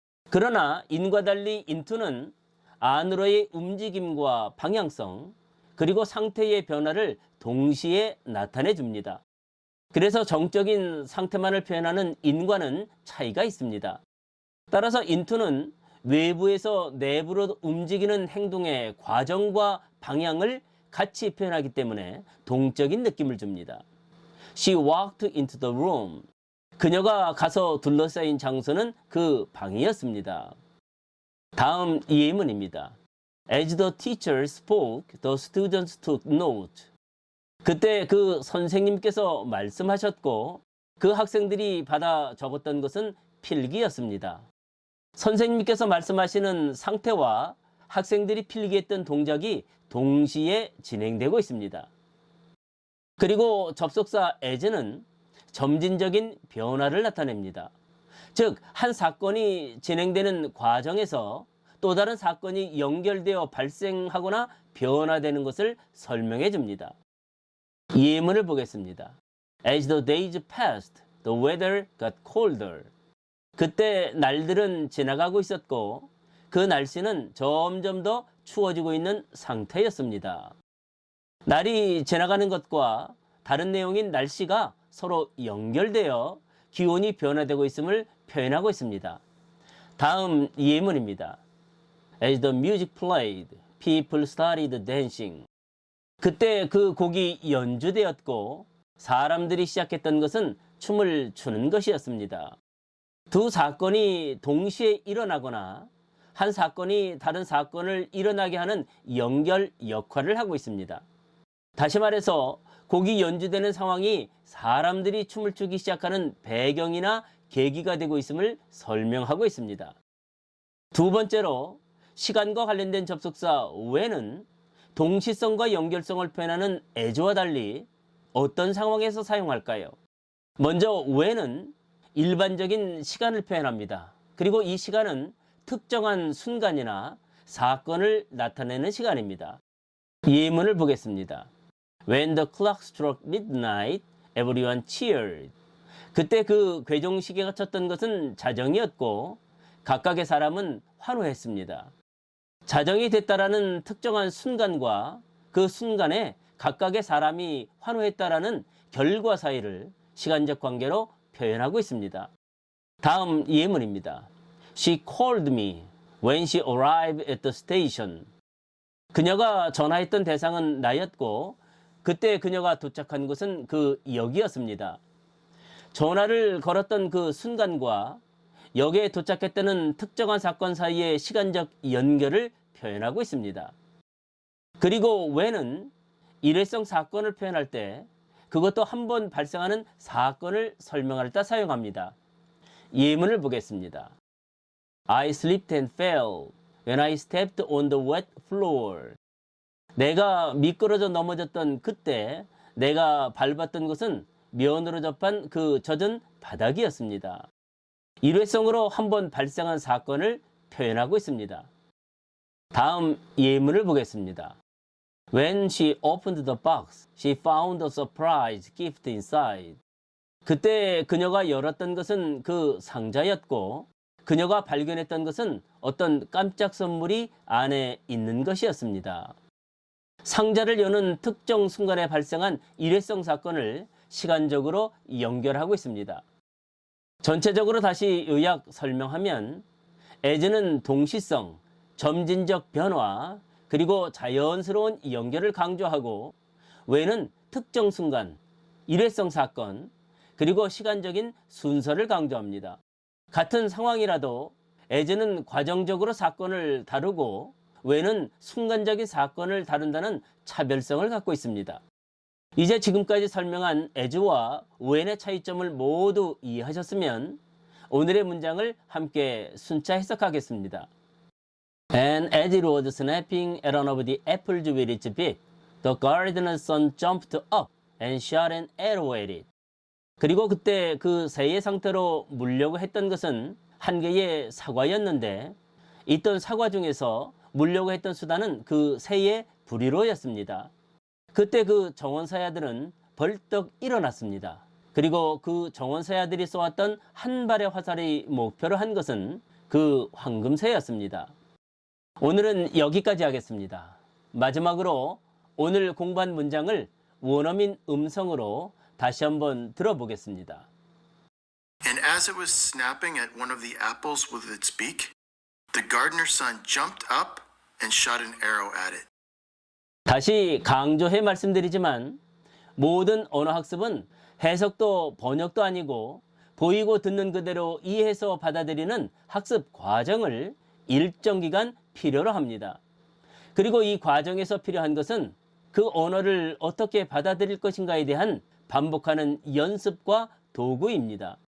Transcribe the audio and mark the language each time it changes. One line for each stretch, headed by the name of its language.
Korean: 그러나 in과 달리 into는 안으로의 움직임과 방향성 그리고 상태의 변화를 동시에 나타내 줍니다. 그래서 정적인 상태만을 표현하는 in과는 차이가 있습니다. 따라서 into는 외부에서 내부로 움직이는 행동의 과정과 방향을 같이 표현하기 때문에 동적인 느낌을 줍니다.
English: She walked into the room.
Korean: 그녀가 가서 둘러싸인 장소는 그 방이었습니다. 다음 예문입니다.
English: As the teacher spoke, the students took note.
Korean: 그때 그 선생님께서 말씀하셨고 그 학생들이 받아 적었던 것은 필기였습니다. 선생님께서 말씀하시는 상태와 학생들이 필기했던 동작이 동시에 진행되고 있습니다. 그리고 접속사 as는 점진적인 변화를 나타냅니다. 즉, 한 사건이 진행되는 과정에서 또 다른 사건이 연결되어 발생하거나 변화되는 것을 설명해 줍니다. 예문을 보겠습니다.
English: As the days passed, the weather got colder.
Korean: 그때 날들은 지나가고 있었고 그 날씨는 점점 더 추워지고 있는 상태였습니다. 날이 지나가는 것과 다른 내용인 날씨가 서로 연결되어 기온이 변화되고 있음을 표현하고 있습니다. 다음 예문입니다.
English: As the music played, people started dancing.
Korean: 그때 그 곡이 연주되었고 사람들이 시작했던 것은 춤을 추는 것이었습니다. 두 사건이 동시에 일어나거나 한 사건이 다른 사건을 일어나게 하는 연결 역할을 하고 있습니다. 다시 말해서 곡이 연주되는 상황이 사람들이 춤을 추기 시작하는 배경이나 계기가 되고 있음을 설명하고 있습니다. 두 번째로 시간과 관련된 접속사 when은 동시성과 연결성을 표현하는 as와 달리 어떤 상황에서 사용할까요? 먼저 when은 일반적인 시간을 표현합니다. 그리고 이 시간은 특정한 순간이나 사건을 나타내는 시간입니다. 예문을 보겠습니다.
English: When the clock struck midnight, everyone cheered.
Korean: 그때 그 괴종시계가 쳤던 것은 자정이었고 각각의 사람은 환호했습니다. 자정이 됐다라는 특정한 순간과 그 순간에 각각의 사람이 환호했다라는 결과 사이를 시간적 관계로 표현하고 있습니다. 다음 예문입니다.
English: She called me when she arrived at the station.
Korean: 그녀가 전화했던 대상은 나였고 그때 그녀가 도착한 곳은 그 역이었습니다. 전화를 걸었던 그 순간과 역에 도착했다는 특정한 사건 사이의 시간적 연결을 표현하고 있습니다. 그리고 when은 일회성 사건을 표현할 때 그것도 한 번 발생하는 사건을 설명할 때 사용합니다. 예문을 보겠습니다.
English: I slipped and fell when I stepped on the wet floor.
Korean: 내가 미끄러져 넘어졌던 그때 내가 밟았던 곳은 면으로 접한 그 젖은 바닥이었습니다. 일회성으로 한 번 발생한 사건을 표현하고 있습니다. 다음 예문을 보겠습니다.
English: When she opened the box, she found a surprise gift inside.
Korean: 그때 그녀가 열었던 것은 그 상자였고 그녀가 발견했던 것은 어떤 깜짝 선물이 안에 있는 것이었습니다. 상자를 여는 특정 순간에 발생한 일회성 사건을 시간적으로 연결하고 있습니다. 전체적으로 다시 요약 설명하면 as는 동시성, 점진적 변화, 그리고 자연스러운 연결을 강조하고 when은 특정 순간, 일회성 사건, 그리고 시간적인 순서를 강조합니다. 같은 상황이라도 as는 과정적으로 사건을 다루고 when은 순간적인 사건을 다룬다는 차별성을 갖고 있습니다. 이제 지금까지 설명한 as와 when의 차이점을 모두 이해하셨으면 오늘의 문장을 함께 순차 해석하겠습니다.
English: And as it was snapping at one of the apples with its beak, the gardener's son jumped up and shot an arrow at it.
Korean: 그리고 그때 그 새의 상태로 물려고 했던 것은 한 개의 사과였는데 있던 사과 중에서 물려고 했던 수단은 그 새의 부리로였습니다. 그때 그 정원사야들은 벌떡 일어났습니다. 그리고 그 정원사야들이 쏘았던 한 발의 화살이 목표로 한 것은 그 황금새였습니다. 오늘은 여기까지 하겠습니다. 마지막으로 오늘 공부한 문장을 원어민 음성으로 다시 한번 들어보겠습니다.
English: And as it was snapping at one of the apples with its beak, the gardener's son jumped up and shot an arrow at it.
Korean: 다시 강조해 말씀드리지만 모든 언어학습은 해석도 번역도 아니고 보이고 듣는 그대로 이해해서 받아들이는 학습 과정을 일정 기간 필요로 합니다. 그리고 이 과정에서 필요한 것은 그 언어를 어떻게 받아들일 것인가에 대한 반복하는 연습과 도구입니다.